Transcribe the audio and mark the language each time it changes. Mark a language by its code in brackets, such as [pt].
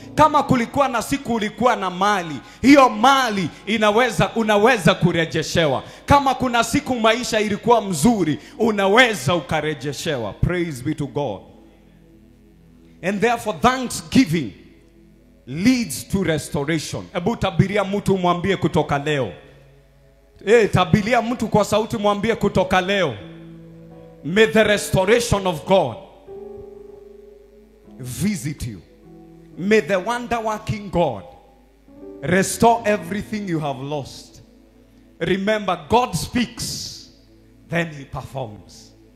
[sw] Kama kulikuwa na siku ulikuwa na mali, hiyo mali unaweza kurejeshewa. Kama kuna siku maisha ilikuwa mzuri, unaweza ukarejeshewa. [en] Praise be to God. And therefore thanksgiving leads to restoration. [sw] Ebu tabiria mtu mwambie kutoka leo. Tabiria mtu kwa sauti mwambie kutoka leo. [en] May the restoration of God visit you. May the wonder-working God restore everything you have lost. Remember, God speaks, then He performs.